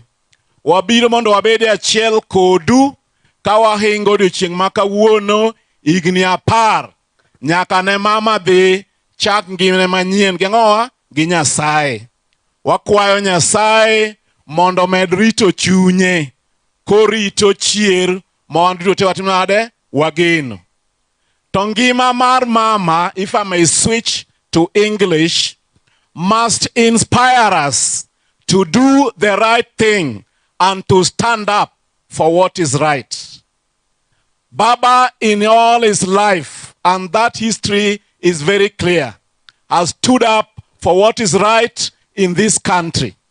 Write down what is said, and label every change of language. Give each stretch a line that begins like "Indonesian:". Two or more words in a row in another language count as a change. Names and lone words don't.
Luo (Kenya and Tanzania): Wabiro mondo wabede achiel kodu ka wahingo odiochieng' ma kawuono higni 10 nyaka ne mama dhi chak ngimane manyien gi ng'owa gi Nyasaye. Wakwayo Nyasaye mondo med rito chunye korito chier mondo rito te watimade wageno. To ngima mar mama,
English: if I may switch to English, must inspire us to do the right thing and to stand up for what is right. Baba in all his life, and that history is very clear, has stood up for what is right in this country.